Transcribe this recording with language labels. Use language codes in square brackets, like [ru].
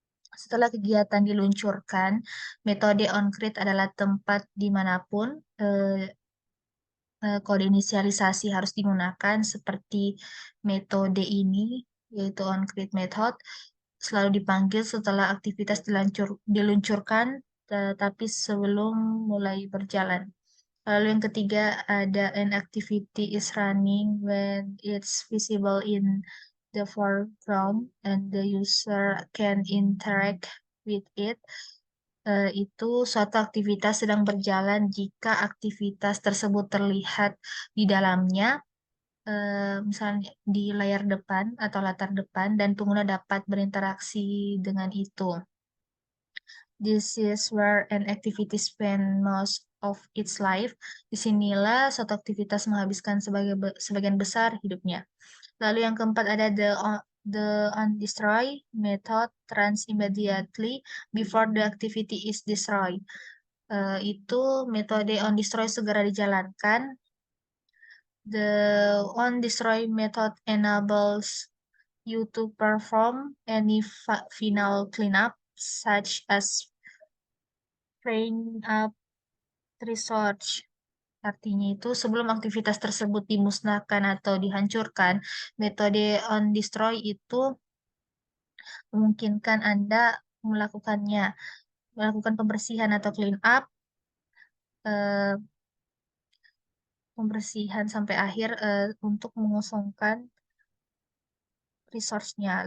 [id] Setelah kegiatan diluncurkan, metode on-create adalah tempat dimanapun kode inisialisasi harus digunakan seperti metode ini, yaitu on-create method, selalu dipanggil setelah aktivitas diluncurkan, tapi sebelum mulai berjalan. Lalu yang ketiga ada [en] an activity is running when it's visible in the foreground and the user can interact with it. [id] Itu suatu aktivitas sedang berjalan jika aktivitas tersebut terlihat di dalamnya, misalnya di layar depan atau latar depan, dan pengguna dapat berinteraksi dengan itu. [en] This is where an activity spend most of its life. [id] Disinilah suatu aktivitas menghabiskan sebagian besar hidupnya. Lalu yang keempat ada [en] the on destroy method runs immediately before the activity is destroyed. [id] Itu metode on destroy segera dijalankan. [en] The on destroy method enables you to perform any final cleanup such as clean up research. [id] Artinya itu sebelum aktivitas tersebut dimusnahkan atau dihancurkan, metode on destroy itu memungkinkan Anda melakukan pembersihan atau clean up, pembersihan sampai akhir untuk mengosongkan resource-nya.